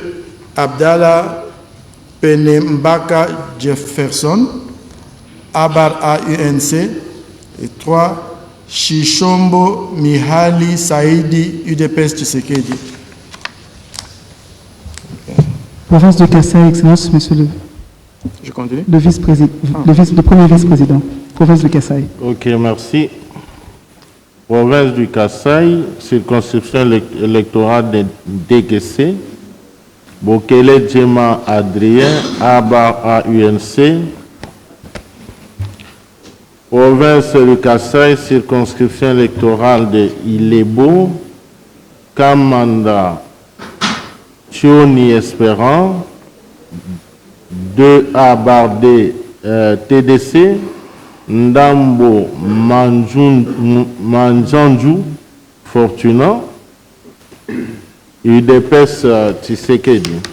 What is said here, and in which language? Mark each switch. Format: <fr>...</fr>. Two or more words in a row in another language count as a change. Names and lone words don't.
<fr>Abdallah Penembaka Jefferson Abar A UNC. Et 3. Shishombo Mihali Saïdi UDPS Tshisekedi. Province de Kassai, Excellence, Monsieur le... Je continue. Le vice-président, le premier vice-président. Province de Kassai. Ok, merci. Province du Kassai, circonscription électorale de DGC. Bokele Djema Adrien, Abar A UNC. Province du Kassai, circonscription électorale de Ilebo. Kamanda Thioni Espérant, 2A Bardé TDC, Ndambo Manjanju Fortuna, UDPS Tshisekedi.</fr>